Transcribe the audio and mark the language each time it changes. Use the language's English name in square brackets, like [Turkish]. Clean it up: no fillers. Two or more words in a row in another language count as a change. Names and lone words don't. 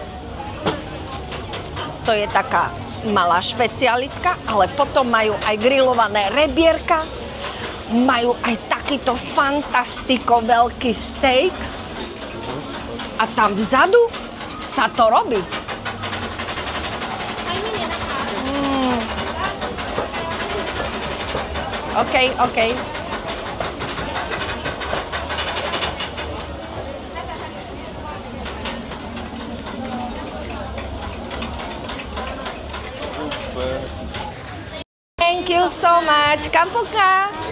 [Slovak] To je taká malá špecialitka, ale potom majú aj grillované rebierka. Majú aj takýto fantastiko veľký steak. A tam vzadu sa to robí. [English] OK. Thank you so much. Kampuka.